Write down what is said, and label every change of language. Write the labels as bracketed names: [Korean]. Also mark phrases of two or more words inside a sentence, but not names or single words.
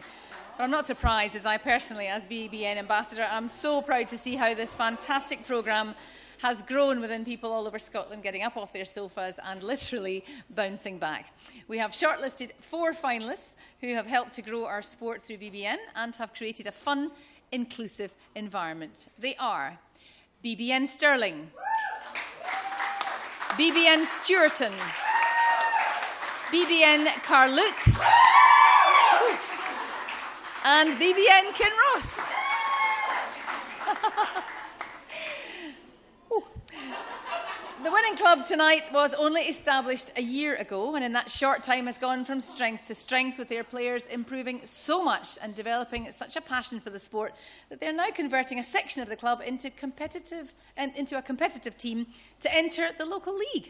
[English] But I'm not surprised, as I personally, as BBN ambassador, am so proud to see how this fantastic programme has grown within people all over Scotland, getting up off their sofas and literally bouncing back. We have shortlisted 4 finalists who have helped to grow our sport through BBN and have created a fun, inclusive environment. They are BBN Stirling, BBN Stewarton, BBN Carluke, and BBN Kinross. The winning club tonight was only established a year ago, and in that short time has gone from strength to strength, with their players improving so much and developing such a passion for the sport that they're now converting a section of the club into a competitive team to enter the local league.